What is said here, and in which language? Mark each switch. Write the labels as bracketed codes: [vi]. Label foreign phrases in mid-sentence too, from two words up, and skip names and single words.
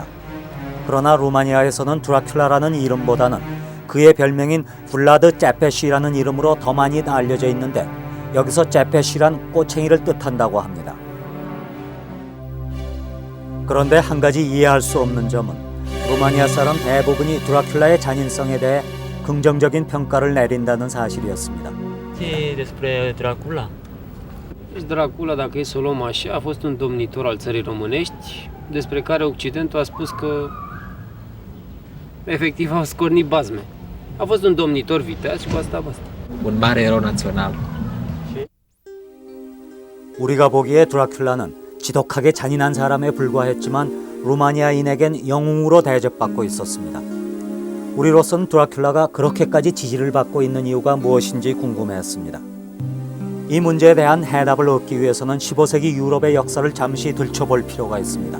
[ko] 그러나 루마니아에서는 드라큘라라는 이름보다는 그의 별명인 블라드 째페시라는 이름으로 더 많이 알려져 있는데 여기서 째페시란 꼬챙이를 뜻한다고 합니다. 그런데 한 가지 이해할 수 없는 점은 루마니아 사람 대부분이 드라큘라의 잔인성에 대해 긍정적인 평가를 내린다는 사실이었습니다. [ro] despre Dracula. Dracula, dacă e să o luăm așa, a fost un domnitor al țării românești, despre care Occidentul a spus că efectiv au scornit bazme. A fost un domnitor viteaz și cu asta basta. Un mare erou național. [ko] 우리가 보기에 드라큘라는 지독하게 잔인한 사람에 불과했지만 루마니아인에겐 영웅으로 대접받고 있었습니다. 우리로서는 드라큘라가 그렇게까지 지지를 받고 있는 이유가 무엇인지 궁금해했습니다. 이 문제에 대한 해답을 얻기 위해서는 15세기 유럽의 역사를 잠시 들춰볼 필요가 있습니다.